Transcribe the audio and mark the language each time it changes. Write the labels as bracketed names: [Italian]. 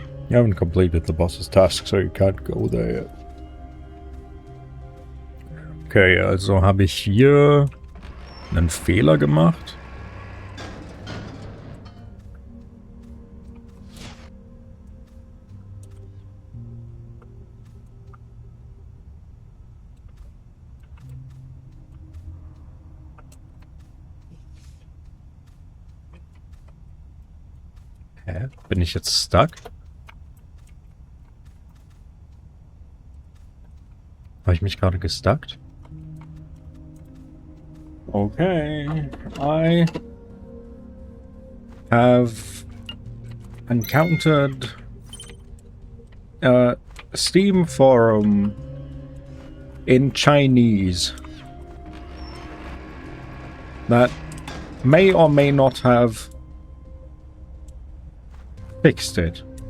[English] You haven't completed the boss's task, so you can't go there yet. [German] Okay, also habe ich hier einen Fehler gemacht. Hä? Bin ich jetzt stuck? Habe ich mich gerade gestuckt? [English] Okay, I have encountered a Steam forum in Chinese that may or may not have fixed it.